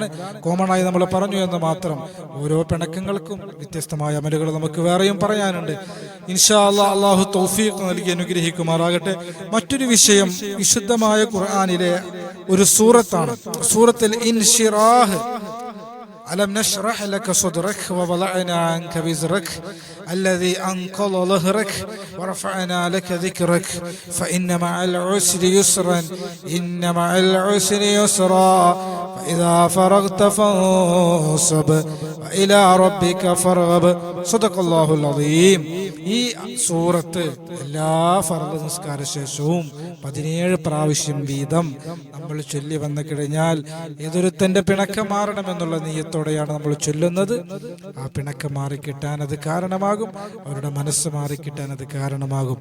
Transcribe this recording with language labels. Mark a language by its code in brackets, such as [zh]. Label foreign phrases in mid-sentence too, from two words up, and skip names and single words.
[ml] കോമണായി നമ്മൾ പറഞ്ഞു എന്ന് മാത്രം, ഓരോ പിണക്കങ്ങൾക്കും വ്യത്യസ്തമായ അമലുകൾ നമുക്ക് വേറെയും പറയാനുണ്ട്. [ar] إن شاء الله [ml] അല്ലാഹു തൗഫീഖ് നൽകി അനുഗ്രഹിക്കുമാറാകട്ടെ. മറ്റൊരു വിഷയം വിശുദ്ധമായ ഖുർആനിലെ ഒരു സൂറത്താണ്, സൂറത്തുൽ ഇൻശിറാഹ്. [ar] ألم نشرح لك صدرك ووضعنا عنك وزرك الذي أنقض ظهرك ورفعنا لك ذكرك فإن مع العسر يسرا إن مع العسر يسرا فإذا فرغت فانصب وإلى ربك فارغب. صدق الله العظيم. [ml] ഈ സൂറത്ത് എല്ലാ ഫർദ് നിസ്കാര ശേഷവും 17 പ്രാവശ്യം വീതം നമ്മൾ ചൊല്ലി വന്നു കഴിഞ്ഞാൽ ഏതൊരുത്തന്റെ പിണക്കം മാറണമെന്നുള്ള നീയത്തോടെയാണ് നമ്മൾ ചൊല്ലുന്നത്. ആ പിണക്കം മാറിക്കിട്ടാൻ അത് കാരണമാകും, അവരുടെ മനസ്സ് മാറിക്കിട്ടാൻ അത് കാരണമാകും.